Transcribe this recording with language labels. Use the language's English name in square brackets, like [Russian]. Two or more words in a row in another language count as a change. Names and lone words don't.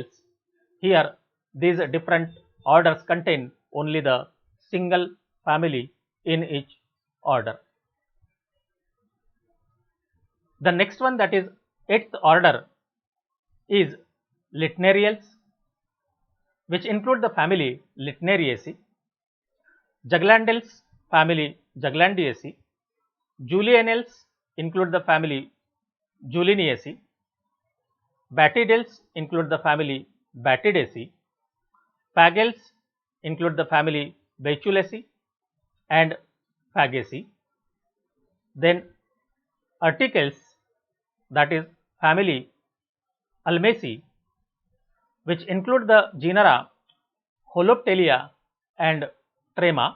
[English] Here these different orders contain only the single family in each order. The next one, that is eighth order, is Litnariales, which include the family Litnariaceae. Juglandales family Juglandiaceae. Julianales include the family Juliniaceae. Batidales include the family Batidaceae. Phagales include the family Baechulaceae and Phagaceae. Then Urticales, that is family Ulmaceae, which include the genera Holoptelia and Trema.